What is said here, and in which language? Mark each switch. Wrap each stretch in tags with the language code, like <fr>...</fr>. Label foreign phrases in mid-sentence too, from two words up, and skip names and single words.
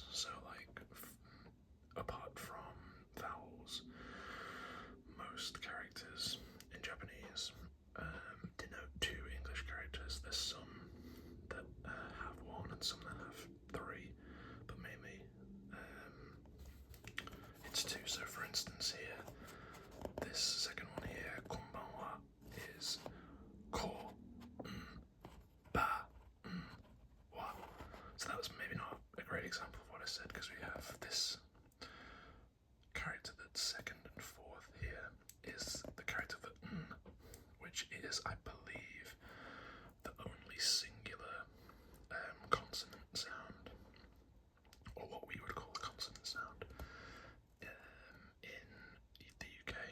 <en>So like apart from vowels, most characters in Japanese denote 2 English characters. There's some that have 1 and some that have 3, but mainly it's 2. So for instance here, this second one here, konbanwa, is ko, ba, wa. So that was maybe not a great example of what I said, because we have this character that's second and fourth here is the character for which is, I believe, the only singular consonant sound, or what we would call a consonant sound, in the UK.</en>